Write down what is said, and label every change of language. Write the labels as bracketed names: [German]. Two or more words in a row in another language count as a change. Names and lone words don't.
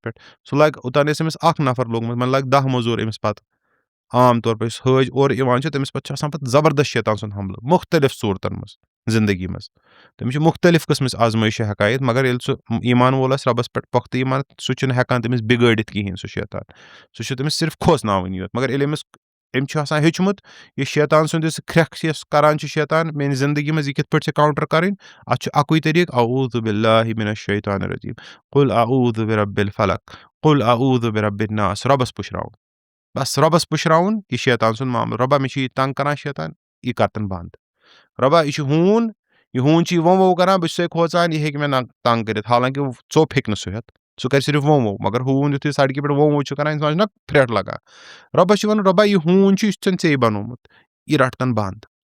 [Kashmiri] پٮ۪ٹھ سُہ لَگہِ اوٚتانۍ ٲسۍ أمِس اَکھ نفر لوٚگمُت وۄنۍ لَگہِ 10 موٚزوٗر أمِس پَتہٕ عام طور پٲٹھۍ یُس حٲج اورٕ یِوان چھُ تٔمِس پَتہٕ چھُ آسان پَتہٕ زبردست شیطان سُنٛد حملہٕ مُختٔلِف صوٗرتَن منٛز زندگی منٛز تٔمِس چھِ مُختٔلِف قٕسمٕچ آزمٲیشہِ ہٮ۪کان یِتھ مگر ییٚلہِ سُہ ایٖمان وول آسہِ رۄبَس پٮ۪ٹھ پۄختہٕ ایٖمان سُہ چھُنہٕ ہٮ۪کان تٔمِس بِگٲڑِتھ کِہیٖنۍ سُہ شیطان سُہ چھُ تٔمِس صرف کھوژناوٕنۍ یوت مگر ییٚلہِ أمۍ چھُ آسان ہیوٚچھمُت یہِ شیطان سُنٛد یُس کھرٛٮ۪کھ چھِ یۄس کَران چھُ شیطان میٛانہِ زندگی منٛز یہِ کِتھ پٲٹھۍ چھِ کاوُنٛٹَر کَرٕنۍ اَتھ چھُ اَکُے طریٖقہٕ [Arabic] اعوذ باللہ من الشیطان الرجیٖم قل اعوذ برب الفلق قل اعوذ برب الناس [Kashmiri] رۄبَس پُشراوُن بَس رۄبَس پُشراوُن یہِ شیطان سُنٛد معاملہٕ رۄبا مےٚ چھُ یہِ تنٛگ کَران شیطان یہِ کَرتَن بنٛد رۄبا یہِ چھُ ہوٗن چھُ یہِ ووٚں کَران بہٕ چھُسے کھوژان یہِ ہیٚکہِ مےٚ تنٛگ کٔرِتھ حالانکہِ ژوٚپ ہیٚکہِ نہٕ سُہ ہٮ۪تھ سُہ کَرِ صرف ووٚں مگر ہوٗن یُتھُے سڑکہِ پٮ۪ٹھ ووٚں چھُ کَران اِنسان چھُنہ پھرٛٮ۪ٹھ لگان رۄبَس چھُ وَنان رۄبا یہِ ہوٗن چھُ یہِ چھُ ژےٚ بنومُت یہِ رَٹتَن بنٛد